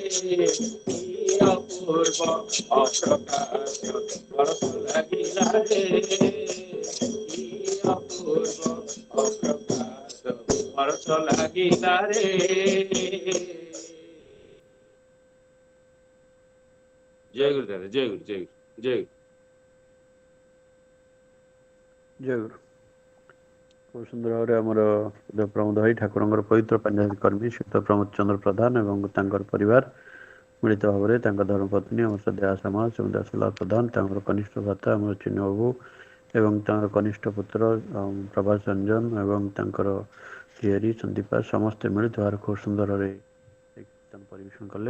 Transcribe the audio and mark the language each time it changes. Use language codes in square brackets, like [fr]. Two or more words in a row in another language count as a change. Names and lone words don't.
[or] ଅପୂର୍ବ ଅପ୍ରକାଶ ବର୍ଷ ଲାଗିଲା ରେ ଅପୂର୍ବ ଅପ୍ରକାଶ ବର୍ଷ ଲାଗିଲା ରେ ଜୟ ଗୁରୁ ଦାଦା ଜୟ ଗୁରୁ ଜୟ ଗୁରୁ ଜୟ ଗୁରୁ ଜୟ ଗୁରୁ। ଖୁବ୍ ସୁନ୍ଦର ଭାବରେ ଆମର ପ୍ରମୋଦ ଭାଇ ଠାକୁରଙ୍କର ପବିତ୍ର ପଞ୍ଚାୟତ କର୍ମୀ ଶ୍ରୀଯୁକ୍ତ ପ୍ରମୋଦ ଚନ୍ଦ୍ର ପ୍ରଧାନ ଏବଂ ତାଙ୍କର ପରିବାର ମିଳିତ ଭାବରେ ତାଙ୍କ ଧର୍ମପତ୍ନୀ ଆମର ଶ୍ରଦ୍ଧା ସମାଜ ସୁଦାସଲା ପ୍ରଧାନ ତାଙ୍କର କନିଷ୍ଠ ଭ୍ରାତା ଆମର ଚିହ୍ନ ବାବୁ ଏବଂ ତାଙ୍କର କନିଷ୍ଠ ପୁତ୍ର ପ୍ରଭାସ ରଞ୍ଜନ ଏବଂ ତାଙ୍କର ଝିଆରୀ ସନ୍ଦୀପା ସମସ୍ତେ ମିଳିତ ଭାବରେ ଖୁବ୍ ସୁନ୍ଦରରେ କୀର୍ତ୍ତନ ପରିବେଷଣ କଲେ।